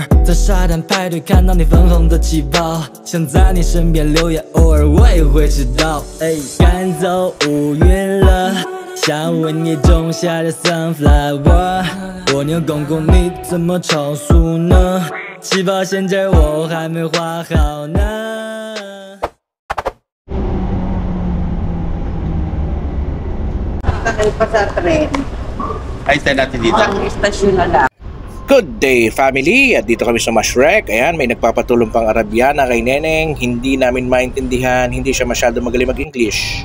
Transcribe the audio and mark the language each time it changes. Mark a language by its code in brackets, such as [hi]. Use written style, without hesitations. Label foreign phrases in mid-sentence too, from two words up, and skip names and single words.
[zh] 在沙滩派对看到你粉红的气泡，想在你身边留言，偶尔我也会迟到。赶走乌云了，想为你种下的 sunflower。蜗牛公公，你怎么超速呢？起跑线这我还没画好呢。 [tl] Pa sa tren. Ay, stay natin dito. Ang istasyon na lang. [en] Good day, family! [tl] At dito kami sa Mashrek. Ayan, may nagpapatulong pang Arabiana kay Neneng. Hindi namin maintindihan, hindi siya masyado magaling mag-English.